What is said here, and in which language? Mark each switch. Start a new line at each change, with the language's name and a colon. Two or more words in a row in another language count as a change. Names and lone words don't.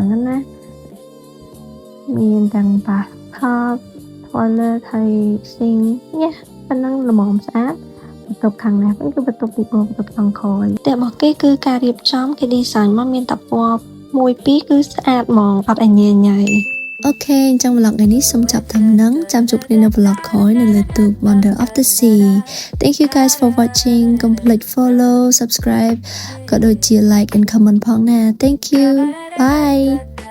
Khmer: ណាមានទាំងបាសថប toilet ហើយ sink ញ៉េប៉ុណ្ណឹងល្មមស្អាតបន្ទប់ខាងនេះវិញគឺបន្ទប់ទី 4បន្ទប់ខាងក្រោយតែរបស់គេគឺការរៀបចំគេ design មកមានតែពណ៌1 2គឺស្អាតហ្មងអត់ឲ្យញ៉ៃញ៉ៃអូខេអញ្ចឹង vlog ថ្ងៃនេះសូមចាប់តាមនឹងចាំជួបគ្នានៅ vlog ក្រោយនៅលើ YouTube Wonder of the Sea
English: Thank you guys for watching
Khmer: កុំភ្លេច
English: follow subscribe
Khmer: ក៏ដូចជា
English: like and comment
Khmer: ផងណា
English: Thank you bye